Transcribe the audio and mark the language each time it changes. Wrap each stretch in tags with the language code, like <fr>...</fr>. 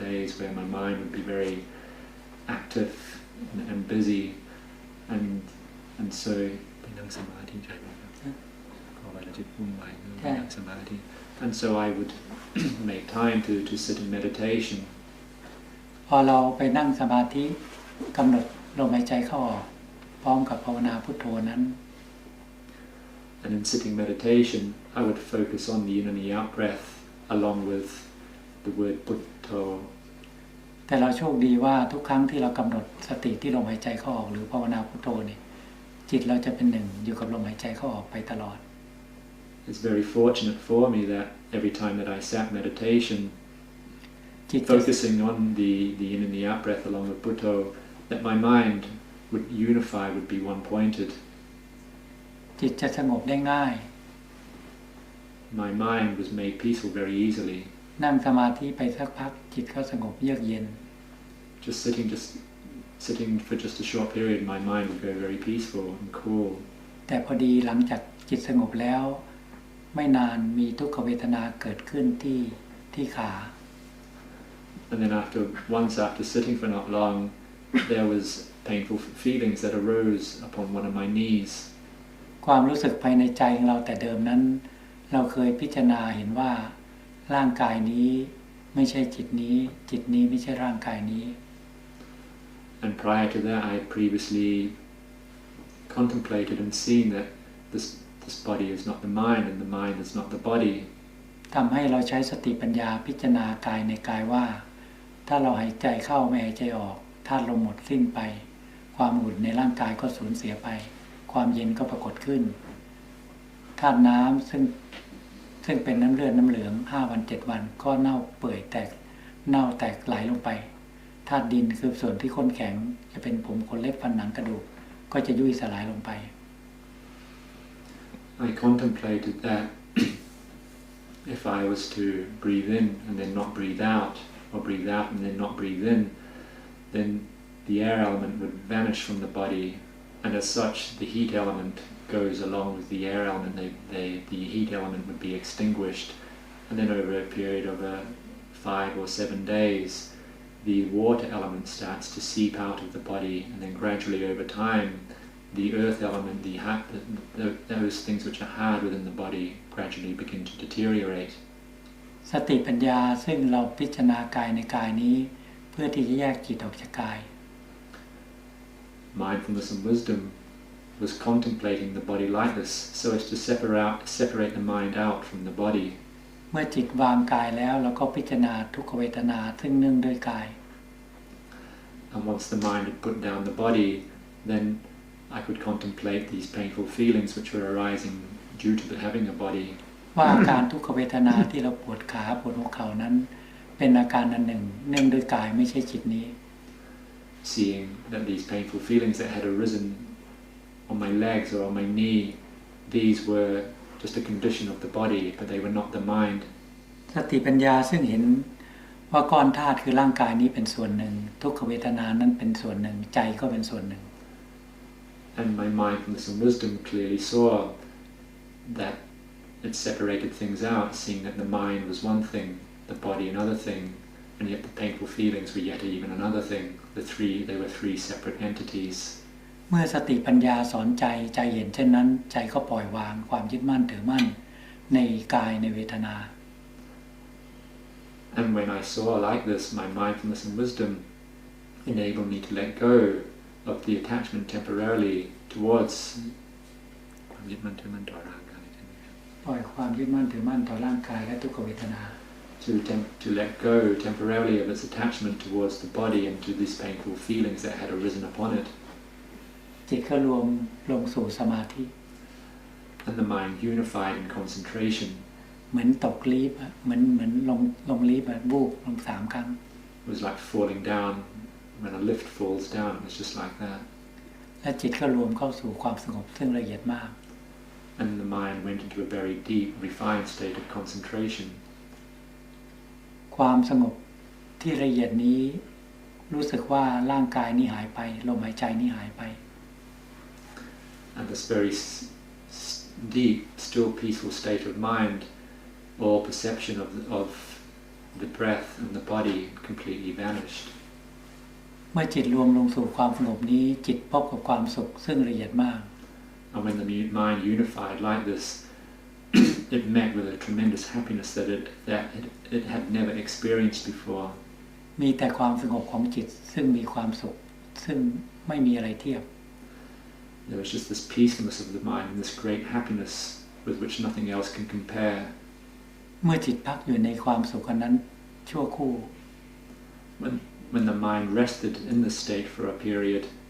<en>days where my mind would be very active and busy, and so</en> <th>ไปนั่งสมาธิใช่ไหมครับพอเวลาจิตวุ่นวายก็ไปนั่งสมาธิ</th> <en>and so I would make time to sit in meditation</en> <th>พอเราไปนั่งสมาธิกำหนดลมหายใจเข้าออกพร้อมกับภาวนาพุทโธนั้น</th> <en>and in sitting meditation I would focus on the in and the out breath along with the word buddho</en> <th>แต่เราโชคดีว่าทุกครั้งที่เรากำหนดสติที่ลมหายใจเข้าออกหรือภาวนาพุทโธนี่จิตเราจะเป็นหนึ่งอยู่กับลมหายใจเข้าออกไปตลอด</th> <en>It's very fortunate for me that every time that I sat meditation focusing on the in and the out breath along with buddho that my mind would unify, would be one-pointed.</en> <th>จิตจะสงบได้ง่าย</th> <en>My mind was made peaceful very easily.</en> <th>นั่งสมาธิไปสักพักจิตก็สงบเยือกเย็น</th> <en>Just sitting for just a short period, my mind would go very peaceful and cool.</en> <th>แต่พอดีหลังจากจิตสงบแล้วไม่นานมีทุกขเวทนาเกิดขึ้นที่ขา</th> <en>And then once after sitting for not long, there was painful feelings that arose upon one of my knees.</en> <th>ความรู้สึกภายในใจของเราแต่เดิมนั้นเราเคยพิจารณาเห็นว่าร่างกายนี้ไม่ใช่จิตนี้จิตนี้ไม่ใช่ร่างกายนี้</th> <en>And prior to that, I had previously contemplated and seen that this body is not the mind and the mind is not the body.</en> <th>ทำให้เราใช้สติปัญญาพิจารณากายในกายว่าถ้าเราหายใจเข้าไม่หายใจออกธาตุลมหมดสิ้นไปความอุ่นในร่างกายก็สูญเสียไปความเย็นก็ปรากฏขึ้นธาตุน้ำซึ่งเป็นน้ำเลือดน้ำเหลือง5 วัน 7 วันก็เน่าเปื่อยแตกไหลลงไปธาตุดินคือส่วนที่ข้นแข็งจะเป็นผมขนเล็บฟันหนังกระดูกก็จะยุ่ยสลายลงไป</th> <en>I contemplated that if I was to breathe in and then not breathe out, or breathe out and then not breathe in, then the air element would vanish from the body, and as such the heat element goes along with the air element. The heat element would be extinguished, and then over a period of 5 or 7 days, the water element starts to seep out of the body, and then gradually over time, the earth element, those things which are hard within the body, gradually begin to deteriorate.</en> <th>สติปัญญาซึ่งเราพิจารณากายในกายนี้เพื่อที่จะแยกจิตออกจากกาย</th> <en>Mindfulness and wisdom was contemplating the body like this, so as to separate the mind out from the body.</en> <th>เมื่อจิตวางกายแล้วเราก็พิจารณาทุกขเวทนาซึ่งเนื่องด้วยกาย</th> <en>And once the mind had put down the body, then I could contemplate these painful feelings which were arising due to having a body.</en> <th>ว่าอาการทุกขเวทนาที่เราปวดขาปวดหัวเข่านั้นเป็นอาการอันหนึ่งเนื่องด้วยกายไม่ใช่จิตนี้</th> <en>Seeing that these painful feelings that had arisen on my legs or on my knee, these were just a condition of the body, but they were not the mind.</en> <th>สติปัญญาซึ่งเห็นว่าก้อนธาตุคือร่างกายนี้เป็นส่วนหนึ่งทุกขเวทนานั้นเป็นส่วนหนึ่งใจก็เป็นส่วนหนึ่ง</th> <en>And my mindfulness and wisdom clearly saw that it separated things out, seeing that the mind was one thing, the body another thing, and yet the painful feelings were yet even another thing. They were 3 separate entities.</en> <th>เมื่อสติปัญญาสอนใจเห็นเช่นนั้นใจก็ปล่อยวางความยึดมั่นถือมั่นในกายในเวทนา</th> <en>And when I saw like this, my mindfulness and wisdom enabled me to let go of the attachment temporarily towards</en> <th>ความยึดมั่นถือมั่นต่อร่างกายปล่อยความยึดมั่นถือมั่นต่อร่างกายและทุกขเวทนา</th> <en>To let go temporarily of its attachment towards the body and to these painful feelings that had arisen upon it.</en> <th>จิตก็รวมลงสู่สมาธิ</th> <en>And the mind unified in concentration.</en> <th>เหมือนตกลีฟเหมือนลงลีฟบูบลง3 ครั้ง</th> <en>It was like falling down. When a lift falls down, it was just like that.</en> <th>และจิตก็รวมเข้าสู่ความสงบซึ่งละเอียดมาก</th> <en>And the mind went into a very deep, refined state of concentration.</en> <th>ความสงบที่ละเอียดนี้รู้สึกว่าร่างกายนี้หายไปลมหายใจนี้หายไป</th> <en>And this very deep, still, peaceful state of mind, all perception of the breath and the body completely vanished.</en> <th>เมื่อจิตรวมลงสู่ความสงบนี้จิตพบกับความสุขซึ่งละเอียดมาก</th> <en>And when the mind unified like this, it met with a tremendous happiness that it had never experienced before.</en> <th>มีแต่ความสงบของจิตซึ่งมีความสุขซึ่งไม่มีอะไรเทียบ</th> <en>There was just this peacefulness of the mind and this great happiness with which nothing else can compare.</en> <th>เมื่อจิตพักอยู่ในความสุขนั้นชั่วครู่</th> <en>When the mind rested in this state for a period,</en>